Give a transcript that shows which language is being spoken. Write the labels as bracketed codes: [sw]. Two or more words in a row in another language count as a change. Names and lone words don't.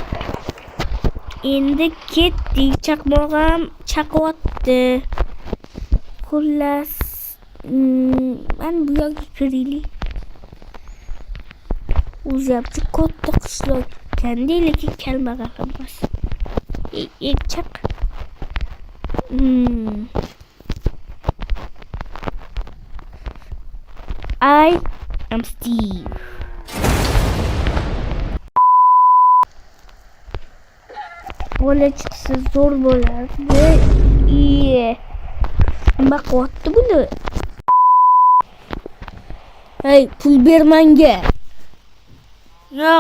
[uz] Endi ketdik. Chaqmog'im chaqyapti. Xullas, men bu yerga kiraylik. O'zimcha katta qishloq ekan-da, lekin kambag'al emas. [en] Chaq. I am Steve. [uz] Bola chiqsa zo'r bo'lardi. Nima qilyapti buni? Hey, pul ber menga. Yo'q.